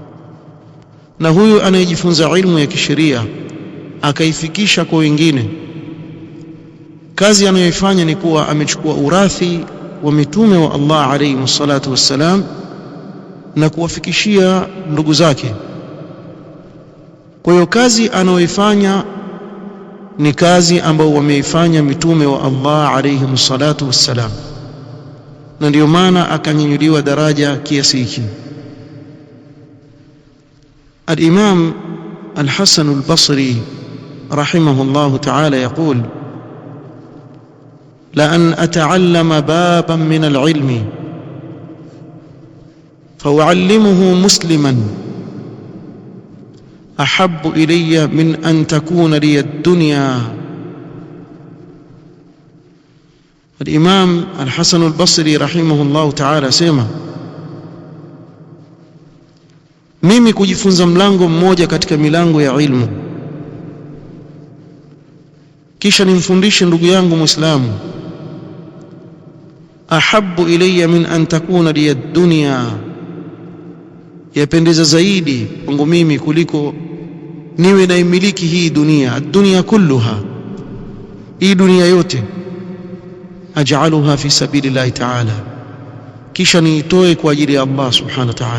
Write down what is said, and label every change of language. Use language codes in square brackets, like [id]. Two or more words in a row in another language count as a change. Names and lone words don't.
[sw] na huyu anayejifunza ilmu ya kisheria akaifikisha kwa wengine, kazi anayoifanya ni kuwa amechukua urathi wa mitume wa Allah [ar] عليه الصلاة والسلام [sw] na kuwafikishia ndugu zake. Kwa hiyo kazi anayoifanya ni kazi ambayo wameifanya mitume wa Allah [ar] عليه الصلاة والسلام, [sw] na ndio maana akanyanyuliwa daraja kiasi hiki. [ar] الإمام الحسن البصري رحمه الله تعالى يقول لأن أتعلم بابا من العلم فأعلمه مسلما أحب إلي من أن تكون لي الدنيا. [sw] Al-Imam Al-Hasan Al-Basri [ar] رحمه الله تعالى [sw] sema, mimi kujifunza mlango mmoja katika milango ya ilmu kisha nimfundishe ndugu yangu Muislamu, [ar] أحب إلي من أن تكون لي الدنيا, [sw] yapendeza zaidi kwangu mimi kuliko niwe naimiliki hii dunia, [ar] الدنيا كلها, [sw] hii dunia yote, [ar] أجعلها في سبيل الله تعالى, [sw] kisha niitoe kwa ajili ya Allah [ar] سبحانه وتعالى.